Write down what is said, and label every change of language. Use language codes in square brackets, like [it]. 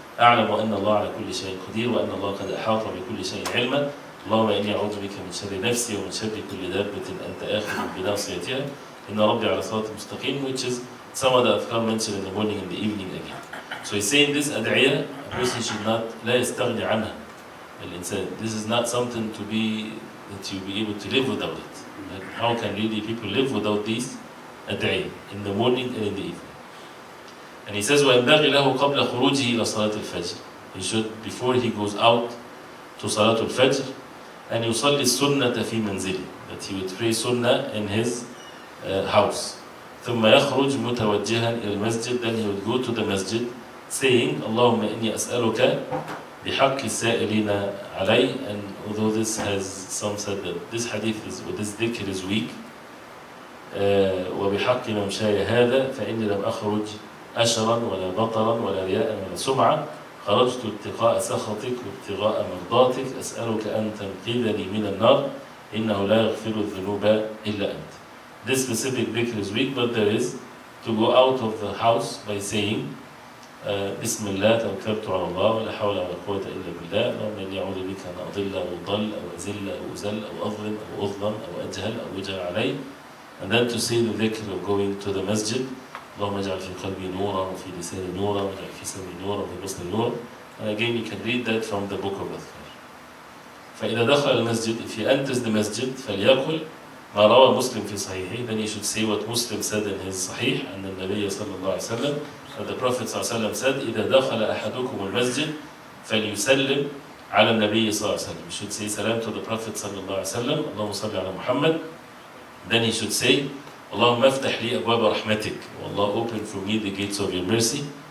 [ar] أعلم أن الله على كل شيء قدير وأن الله قد أحاط بكل شيء علما اللهم إني أعوذ بك من شر نفسي ومن شر كل دابة أنت آخذ بناصيتها إن ربي على صراط مستقيم, [en] which is some of the adhkar mentioned in the morning and the evening again. So he's saying this ad'iyah, a person should not [ar] لا يستغني عنها الإنسان. [en] This is not something to be, that you be able to live without it. Like, how can really people live without these ad'iyah in the morning and in the evening? And he says, [ar] وَيَنْبَغِي لَهُ قَبْلَ خُرُوجِهِ إِلَى صَلَاةِ الْفَجْرِ. [en] He should, before he goes out to Salatul Fajr, and [ar] يُصَلِّ السُنَّةَ فِي مَنْزِلِهِ, [en] that he would pray sunnah in his house. [ar] ثُمَّ يَخْرُجْ مُتَوَجِّهًا إِلَى الْمَسْجِدِ. [en] Then he would go to the masjid, saying, [ar] اللهم إني أسألك بحق السائلين علي. [en] And although this has, some said that this hadith is, or this dhikr is weak, [ar] وبحق ممشاي هذا فإني لم أخرج أشرا ولا بطرا ولا رياء ولا سمعة خرجت ابتغاء سخطك وابتغاء مرضاتك أسألك أن تنقذني من النار إنه لا يغفر الذنوب إلا أنت. [en] This specific dhikr is weak, but there is to go out of the house by saying [ar] بسم الله توكلت على الله ولا حول ولا قوة إلا بالله اللهم إني أعوذ بك أن أضل أو أضل أو أزل أو أزل أو أظلم أو أظلم أو أجهل أو يجهل علي. [en] And then to say the dhikr of going to the masjid, [ar] اللهم اجعل في قلبي نورا وفي لساني نورا واجعل في سمعي نورا وفي بصري نورا. [en] And again you can read that from the book of Adhkar. [ar] فإذا دخل المسجد, [en] if he enters the masjid, [ar] فليقل ما روى مسلم في صحيحه. [en] Then he should say what Muslim said in his Sahih, and the Nabi sallallahu alaihi wasallam, that the Prophet sallallahu alaihi wasallam said, [ar] إذا دخل أحدكم المسجد فليسلم على النبي صلى الله عليه وسلم. [en] He should say salam to the Prophet sallallahu alaihi wasallam, [ar] اللهم صل على محمد. [en] Then he should say, [ar] اللهم افتح لي أبواب رحمتك, [en] والله open for me the gates of your mercy.